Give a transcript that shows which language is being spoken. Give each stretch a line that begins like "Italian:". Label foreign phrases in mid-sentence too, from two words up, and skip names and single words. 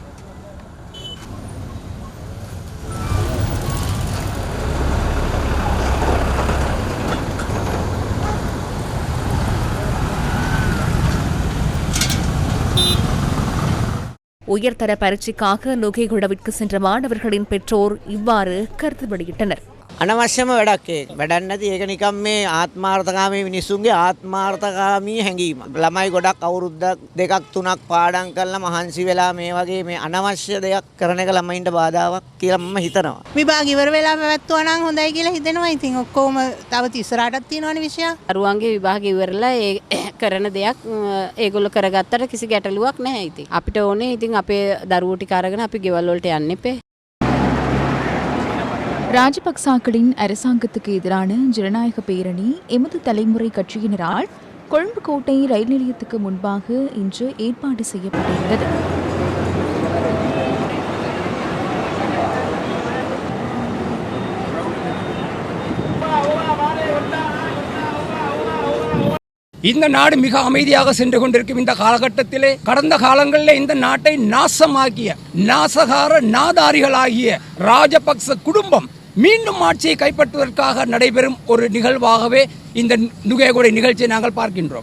Tamil: உயர்தர பரீட்சைக்காக நுகைகுடவிற்கு சென்ற மாணவர்களின் பெற்றோர் இவ்வாறு கருத்து வெளியிட்டனர்.
Sinhala: අනවශ්‍යම වැඩක් වැඩක් නැති ඒක නිකම් මේ ආත්මාර්ථකාමී මිනිස්සුන්ගේ ආත්මාර්ථකාමී හැඟීම. ළමයි ගොඩක් අවුරුද්දක් 2-3ක් පාඩම් කරලා මහන්සි වෙලා මේ වගේ මේ අනවශ්‍ය දෙයක් කරන එක ළමයින්ට බාධාවක් කියලා මම හිතනවා. විභාග ඉවර වෙලා පැවැත්වුවා නම් හොඳයි කියලා හිතෙනවා. ඉතින් ඔක්කොම තව ඉස්සරහටත් තියෙනවනේ විෂය. දරුවන්ගේ විභාග ඉවරලා ඒ කරන දෙයක් ඒගොල්ලෝ කරගත්තට කිසි ගැටලුවක් නැහැ. ඉතින් අපිට ඕනේ ඉතින් අපේ දරුවෝ ටික අරගෙන අපි ගෙවල් වලට යන්න එපේ.
Tamil: ராஜபக்சாக்களின் அரசாங்கத்துக்கு எதிரான ஜனநாயக பேரணி எமது தலைமுறை கட்சியினரால் கொழும்பு கோட்டை ரயில் நிலையத்துக்கு முன்பாக இன்று ஏற்பாடு செய்யப்பட்டிருந்தது. இந்த நாடு மிக அமைதியாக சென்று கொண்டிருக்கும் இந்த காலகட்டத்திலே கடந்த காலங்களில் இந்த நாட்டை நாசமாக்கிய நாசகார நாதாரிகளாகிய ராஜபக்ச குடும்பம் மீண்டும் ஆட்சியை கைப்பற்றுவதற்காக நடைபெறும் ஒரு நிகழ்வாகவே இந்த நுகேகொடை நிகழ்ச்சியை நாங்கள் பார்க்கின்றோம்.